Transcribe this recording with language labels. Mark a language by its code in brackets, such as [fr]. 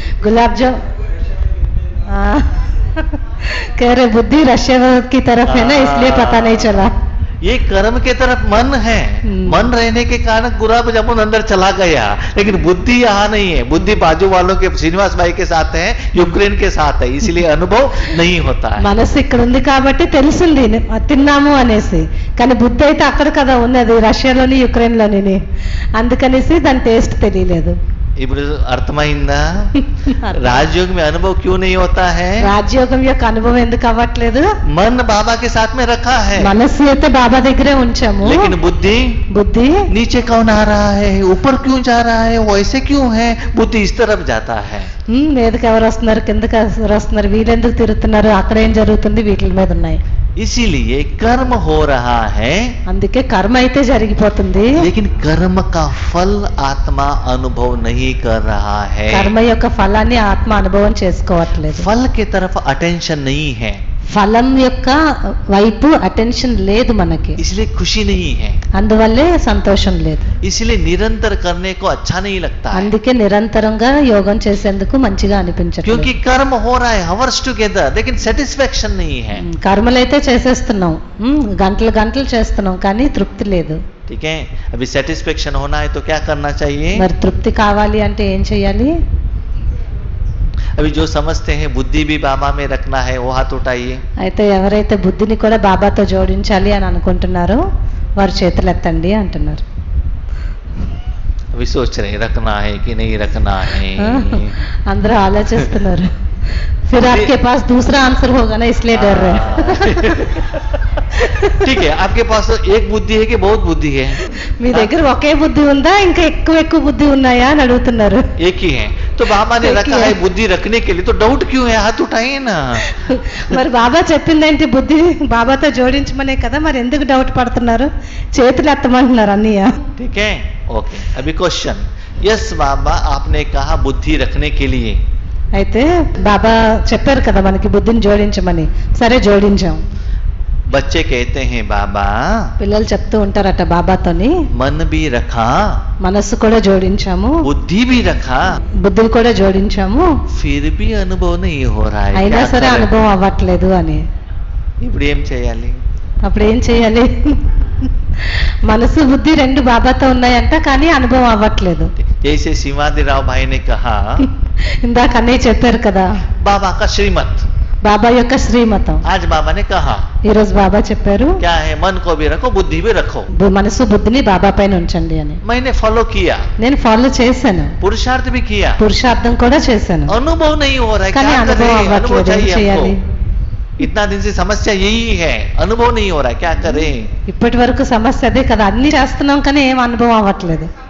[hi] గులాబ్ జామ్ कह रहे बुद्धि रशिया की तरफ है ना इसलिए पता नहीं चला. ये कर्म के तरफ मन है, मन रहने के कारण गुलाब जामुन अंदर चला गया, लेकिन बुद्धि यहाँ नहीं है। बुद्धि बाजू वालों के श्रीनिवास भाई के साथ है, यूक्रेन के साथ है, इसलिए अनुभव नहीं होता है। [te] మనసు ఇక్కడ ఉంది కాబట్టి తెలిసింది తిన్నాము అనేసి, కానీ బుద్ధి అయితే అక్కడ కదా ఉన్నది రష్యాలోని యుక్రెయిన్లోని, అందుకనేసి దాని టేస్ట్ తెలియలేదు. ఇప్పుడు అర్థమైందా? [hi] राजयोग में अनुभव क्यों नहीं होता है? [te] రాజ్యోగం యొక్క అనుభవం ఎందుకు అవ్వట్లేదు? [hi] मन बाबा के साथ में रखा है, [te] మనస్సు అయితే బాబా దగ్గరే ఉంచాము, [hi] लेकिन बुद्धि [te] బుద్ధి [hi] नीचे कौन आ रहा है, ऊपर क्यों जा रहा है, वैसे क्यों है, बुद्धि इस तरफ जाता है। [te] మీదకి ఎవరు వస్తున్నారు, కిందకి ఎవరు వస్తున్నారు, వీళ్ళెందుకు తిరుగుతున్నారు, అక్కడ ఏం జరుగుతుంది, వీటి మీద ఉన్నాయి. [hi] इसीलिए कर्म हो रहा है, [te] అందుకే కర్మ అయితే జరిగిపోతుంది, [hi] लेकिन कर्म का फल आत्मा अनुभव नहीं कर रहा है। [te] కర్మ యొక్క ఫలాన్ని ఆత్మ అనుభవం చేసుకోవట్లేదు. [hi] फल के तरफ अटेंशन नहीं है, [te] ఫలం యొక్క వైపు అటెన్షన్ లేదు మనకి, [hi] इसलिए खुशी नहीं है, [te] అందువల్లే సంతోషం లేదు. [hi] इसलिए निरंतर करने को अच्छा नहीं लगता है, [te] అందుకే నిరంతరంగా యోగం చేసేందుకు మంచిగా అనిపించట్లేదు. [hi] क्योंकि कर्म हो रहा है [en] hours together, [hi] लेकिन सेटिस्फेक्शन नहीं है। [te] కర్మలైతే చేసేస్తున్నాం, గంటలు గంటలు చేస్తున్నాం, కానీ తృప్తి లేదు. [hi] ठीक है, अभी सेटिस्फेक्शन होना है तो क्या करना चाहिए? [te] మరి తృప్తి కావాలి అంటే ఏం చేయాలి? [hi] अभी जो समझते हैं बुद्धि भी बाबा में रखना है वो हाथ उठाइए। [te] అయితే ఎవరైతే బుద్ధిని కూడా బాబాతో జోడించాలి అని అనుకుంటున్నారో వారు చేతులు ఎత్తండి అంటున్నారు. [hi] अभी सोच रहे हैं रखना है कि नहीं रखना है। [te] అందరూ ఆలోచిస్తున్నారు. [hi] फिर आपके पास दूसरा आंसर होगा ना, इसलिए डर रहे हैं. ठीक है, आपके पास एक बुद्धि है कि बहुत बुद्धि है? [te] మీ దగ్గర ఒకే బుద్ధి ఉందా ఇంకా ఎక్కువ బుద్ధి ఉన్నాయా అని అడుగుతున్నారు. [hi] एक ही है, तो बाबा ने एक ही रखा है। है बुद्धि रखने के लिए, तो डाउट क्यों है? हाथ उठाइए ना। [te] మరి బాబా చెప్పిందేంటి? బుద్ధి బాబాతో జోడించమనే కదా, మరి ఎందుకు డౌట్ పడుతున్నారు? చేతులు ఎత్తమంటున్నారు అన్నయ్య. [hi] ठीक है, ओके। अभी क्वेश्चन, यस बाबा आपने कहा बुद्धि रखने के लिए, [te] అయితే బాబా చెప్పారు కదా మనకి బుద్ధిని జోడించమని, సరే జోడించాం. [hi] बच्चे कहते हैं बाबा [te] పిల్లలు చెప్తూ ఉంటారట బాబాతోని, [hi] मन भी रखा, [te] మనస్సు కూడా జోడించాము, [hi] बुद्धि भी रखा, [te] బుద్ధిని కూడా జోడించాము, [hi] फिर भी अनुभव नहीं हो रहा है, [te] అయినా [hi] क्या [te] సరే [hi] करें? [te] అనుభవం అవ్వట్లేదు అని. ఇప్పుడు ఏం చేయాలి? అప్పుడు ఏం చేయాలి? మనసు బుద్ధి రెండు బాబాతో ఉన్నాయంట, కానీ అనుభవం అవ్వట్లేదు. [hi] जैसे शिवाजीराव भाई ने कहा, [te] ఇందాక అన్నయ్య చెప్పారు కదా [hi] बाबा का श्रीमत, [te] బాబా యొక్క శ్రీమతం. [hi] आज बाबा ने कहा [te] ఈరోజు బాబా చెప్పారు [hi] क्या है, मन को भी रखो, बुद्धि भी रखो. [te] మనసు బుద్ధిని బాబా పైన ఉంచండి అని. [hi] मैंने फॉलो किया, [te] నేను ఫాలో చేశాను, [hi] पुरुषार्थ भी किया, [te] పురుషార్థం కూడా చేశాను, [hi] अनुभव नहीं हो रहा है. [te] కానీ [hi] क्या [te] అనుభవం [hi] करें? अनुभव [te] అవ్వట్లేదు. ఏం [hi] चाहिए [te] చేయాలి? [hi] हमको. इतना दिन से समस्या यही है, अनुभव नहीं हो रहा है, क्या करें? [te] ఇప్పటి వరకు సమస్య అదే కదా, అన్ని చేస్తున్నాం కానీ ఏం అనుభవం అవ్వట్లేదు.